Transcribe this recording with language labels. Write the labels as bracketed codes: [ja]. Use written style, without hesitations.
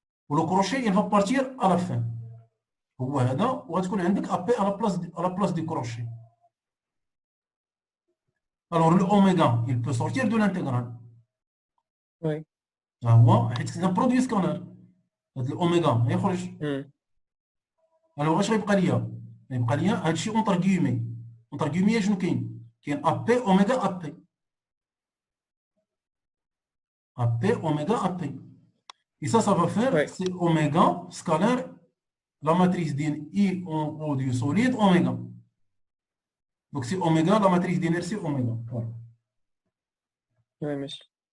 [fr] Le crochet, il va partir à la fin. [ar] وهذا وغتكون عندك [fr] AP à la place du crochet. Alors, le oméga, il peut sortir de l'intégrale. Oui. C'est un produit scalaire. [ar] الأوميغا يخرج. Alors, واش غيبقى ليا؟ غيبقى ليا هذا الشيء اونتر كيومي. اونتر كيومي شنو كاين؟ كاين AP اوميغا AP. [fr] AP اوميغا AP. Et ça va faire, c'est oméga scalaire, la matrice I en haut du solide, oméga. Donc, c'est oméga, la matrice d'inertie, oméga. Voilà. Oui, monsieur.